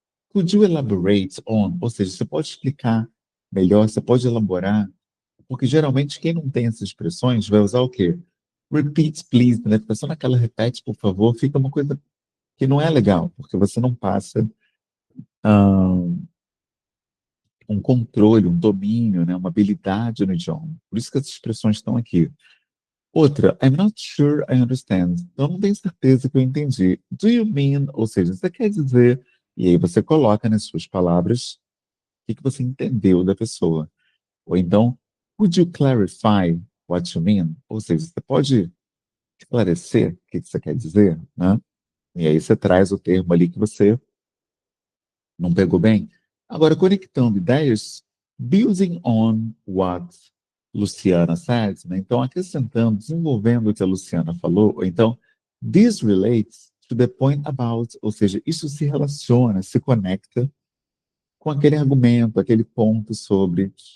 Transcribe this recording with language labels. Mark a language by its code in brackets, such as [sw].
[en] Could you elaborate on? [pt] Ou seja, você pode explicar melhor, você pode elaborar, porque geralmente quem não tem essas expressões vai usar o quê? [en] Repeat, please, [pt] né? Fica só naquela repete, por favor, fica uma coisa que não é legal, porque você não passa um controle, um domínio, né? Uma habilidade no idioma. Por isso que as expressões estão aqui. [en] Outra, I'm not sure I understand. [pt] Eu não tenho certeza que eu entendi. [en] Do you mean? [pt] Ou seja, você quer dizer, e aí você coloca nas suas palavras o que você entendeu da pessoa. Ou então, [en] would you clarify what you mean? [pt] Ou seja, você pode esclarecer o que você quer dizer, né? E aí você traz o termo ali que você não pegou bem. Agora, conectando ideias, [en] building on what Luciana said, [pt] né? Então, acrescentando, desenvolvendo o que a Luciana falou, ou então, [en] this relates to the point about, [pt] ou seja, isso se relaciona, se conecta com aquele argumento, aquele ponto sobre